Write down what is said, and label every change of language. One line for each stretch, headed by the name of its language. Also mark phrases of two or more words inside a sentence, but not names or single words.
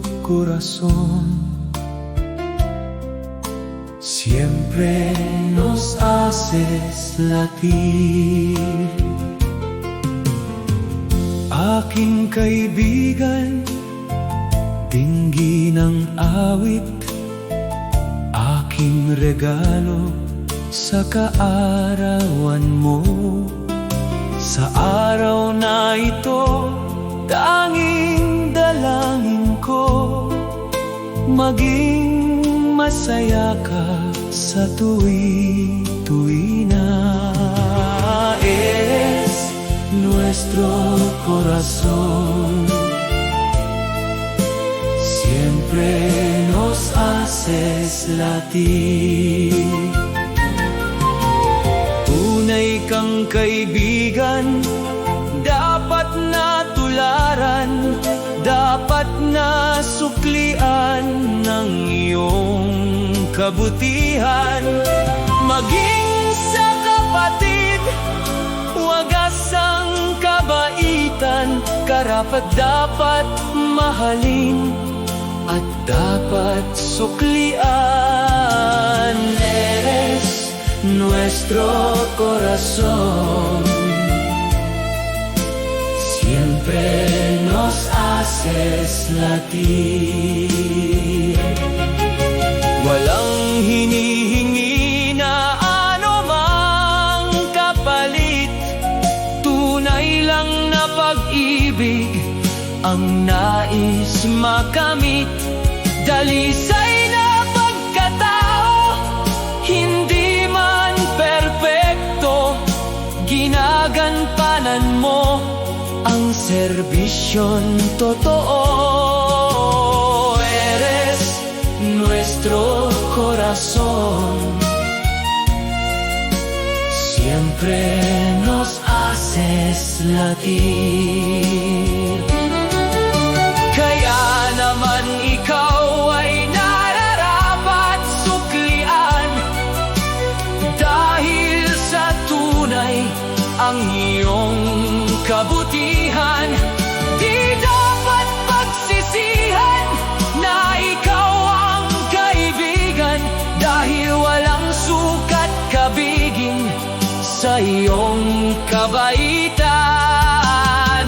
Spanish: corazón. Siempre nos haces latir.
Filipino: Aking kaibigan, dinggin ang awit, aking regalo sa kaarawan mo. Sa araw na ito, tanging dalangin ko, maging masaya ka sa tuwi-tuwi na.
Spanish: Eres nuestro corazón, siempre nos haces latir.
Filipino: Tunay kang kaibigan, dapat na tularan, dapat na suklian ng iyong kabutihan. Maging sa kapatid, wagas ang kabaitan, karapat-dapat mahalin at dapat suklian.
Spanish: Eres nuestro corazón, siempre nos haces latir.
Filipino: Walang hinihingi na anumang kapalit, tunay lang na pag-ibig ang nais makamit. Dalisay na pagkatao, hindi man perpekto, ginagampanan mo ang serbisyon totoo.
Spanish: Eres nuestro corazón, siempre nos haces latir.
Filipino: Kaya naman ikaw ay nararapat suklian, dahil sa tunay ang iyong kabutihan. Di dapat pagsisihan na ikaw ang kaibigan, dahil walang sukat kabigin sa iyong kabaitan.